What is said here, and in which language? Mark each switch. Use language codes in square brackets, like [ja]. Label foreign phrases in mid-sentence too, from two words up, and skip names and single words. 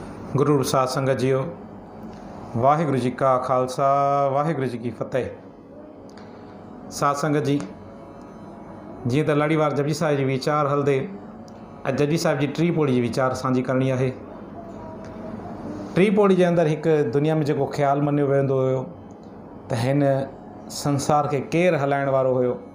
[pa] ਗੁਰੂ ਸਾਧ ਸੰਗਤ ਜੀਓ, ਵਾਹਿਗੁਰੂ ਜੀ ਕਾ ਖ਼ਾਲਸਾ ਵਾਹਿਗੁਰੂ ਜੀ ਕੀ ਫ਼ਤਿਹ। [sd] साध संगत जी, जीअं त लड़ीवार जपजी साहिब जी वीचार हलंदे, अॼु जपजी साहिब जी टी पौड़ी जी वीचार साझी करणी आहे। टी पौड़ी जे अंदरि हिकु दुनिया में जेको ख़्यालु मञियो वेंदो हुयो त हिन संसार खे केरु हलाइण वारो हुयो।